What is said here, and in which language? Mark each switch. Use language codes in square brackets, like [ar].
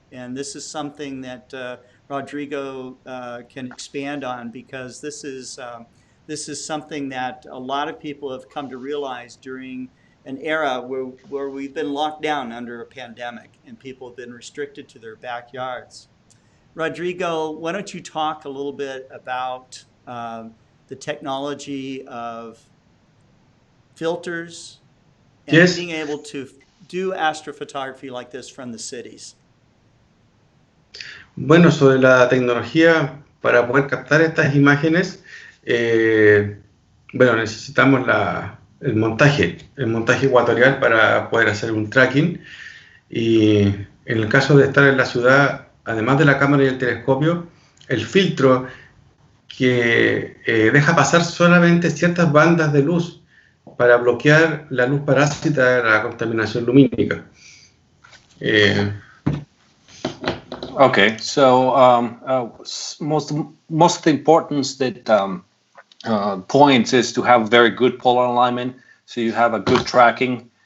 [en] And this is something that Rodrigo can expand on, because this is something that a lot of people have come to realize during an era where we've been locked down under a pandemic and people have been restricted to their backyards. Rodrigo, why don't you talk a little bit about the technology of filters and Yes. being able to do astrophotography like this from the cities? [es] Bueno, sobre la tecnología para poder captar estas imágenes, eh, bueno, necesitamos el montaje ecuatorial para poder hacer un tracking. Y en el caso de estar en la ciudad, además de la cámara y el telescopio, el filtro que deja pasar solamente ciertas bandas de luz para bloquear la luz parásita de la contaminación lumínica. [en] Okay, so most of the importance that points is to have very good polar alignment, so you have a good tracking,